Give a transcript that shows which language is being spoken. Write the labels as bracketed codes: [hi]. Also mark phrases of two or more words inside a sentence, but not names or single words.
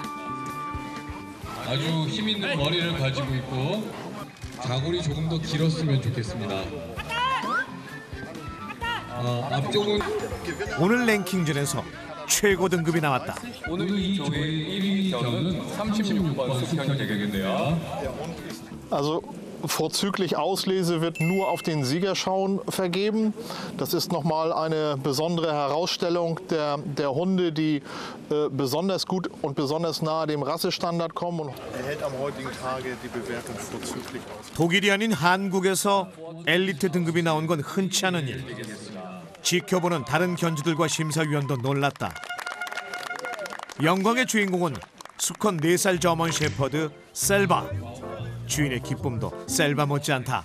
[ko] 아주 힘 있는 머리를 가지고 있고 자골이 조금 더 길었으면 좋겠습니다. 앞쪽은 오늘 랭킹전에서 최고 등급이 나왔다. 오늘 이 조의 1위 견은 36번 숙현이 되겠네요. [de] Also vorzüglich Auslese wird nur auf den Siegerschauen vergeben. Das ist nochmal eine besondere Herausstellung der Hunde, die besonders gut und besonders nahe dem Rassestandard kommen und erhält am heutigen Tage die Bewertung vorzüglich aus. [ko] 독일이 아닌 한국에서 엘리트 등급이 나온 건 흔치 않은 일. 지켜보는 다른 견주들과 심사위원도 놀랐다. 영광의 주인공은 수컷 4살 저먼 셰퍼드 셀바. 주인의 기쁨도 셀바 못지않다.